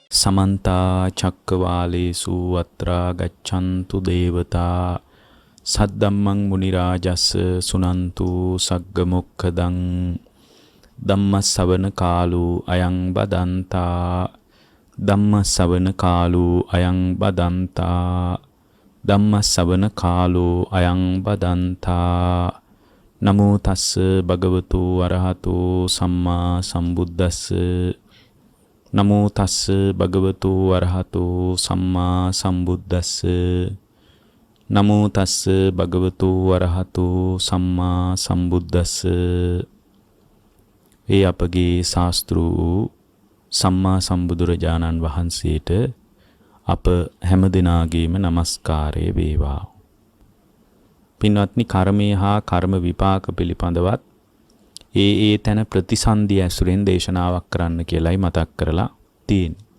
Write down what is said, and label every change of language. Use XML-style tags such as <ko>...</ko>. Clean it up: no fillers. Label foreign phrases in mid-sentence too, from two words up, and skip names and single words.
<pi>समन्ता चक्कवालेषु अत्रा गच्छन्तु देवता सद्धम्मं मुनिराजस् सुनन्तु सग्गमुक्खदं ධම්මස්සවන කාලෝ අයං බදන්තා ධම්මස්සවන කාලෝ අයං බදන්තා ධම්මස්සවන කාලෝ අයං බදන්තා නමෝ තස්ස භගවතු අරහතෝ සම්මා සම්බුද්දස්ස නමෝ තස්ස භගවතු අරහතෝ සම්මා සම්බුද්දස්ස නමෝ තස්ස භගවතු අරහතෝ සම්මා සම්බුද්දස්ස</pi> <si>ඒ අපගේ ශාස්ත්‍රු සම්මා සම්බුදුරජාණන් වහන්සේට අප හැම දිනාගේම নমස්කාරය වේවා. පින්වත්නි, කර්මය හා කර්ම විපාක පිළිබඳවත් ඒ තැන ප්‍රතිසන්දි ඇසුරෙන් දේශනාවක් කරන්න කියලායි මතක් කරලා තියෙන්නේ.</si>